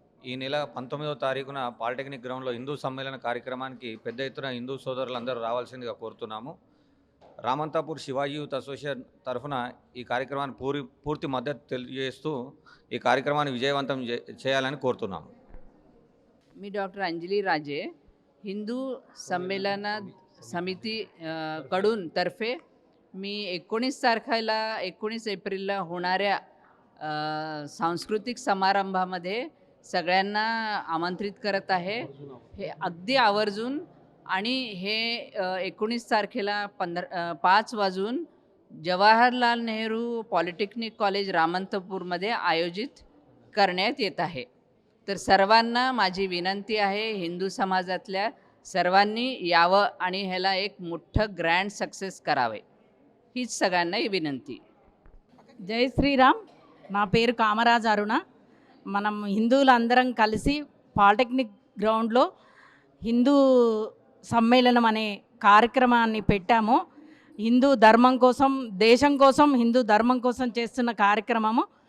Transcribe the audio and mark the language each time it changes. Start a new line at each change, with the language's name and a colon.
Telugu: ఈ నెల 19వ తారీఖున పాలిటెక్నిక్ గ్రౌండ్లో హిందూ సమ్మేళన కార్యక్రమానికి పెద్ద ఎత్తున హిందూ సోదరులందరూ రావాల్సిందిగా కోరుతున్నాము. రామంతాపూర్ శివాజీ యూత్ అసోసియేషన్ తరఫున ఈ కార్యక్రమాన్ని పూర్తి మద్దతు తెలియజేస్తూ ఈ కార్యక్రమాన్ని విజయవంతం చేయాలని కోరుతున్నాము.
Marathi: मी डॉक्टर अंजली राजे हिंदू संमेलन समिती कडून तर्फे मी 19 एप्रिलला होणाऱ्या सांस्कृतिक समारंभामध्ये सगळ्यांना आमंत्रित करत आहे. हे अगदी आवर्जून आणि हे 19 तारखेला 5 वाजून जवाहरलाल नेहरू पॉलिटेक्निक कॉलेज रामंतपूरमध्ये आयोजित करण्यात येत आहे. तर सर्वांना माझी विनंती आहे, हिंदू समाजातल्या सर्वांनी यावं आणि ह्याला एक मोठं ग्रँड सक्सेस करावे, हीच सगळ्यांना विनंती. जय श्रीराम.
Telugu: నా పేరు కామరాజ్ అరుణ. మనం హిందువులందరం కలిసి పాలిటెక్నిక్ గ్రౌండ్లో హిందూ సమ్మేళనం అనే కార్యక్రమాన్ని పెట్టాము. హిందూ ధర్మం కోసం, దేశం కోసం, హిందూ ధర్మం కోసం చేస్తున్న కార్యక్రమము.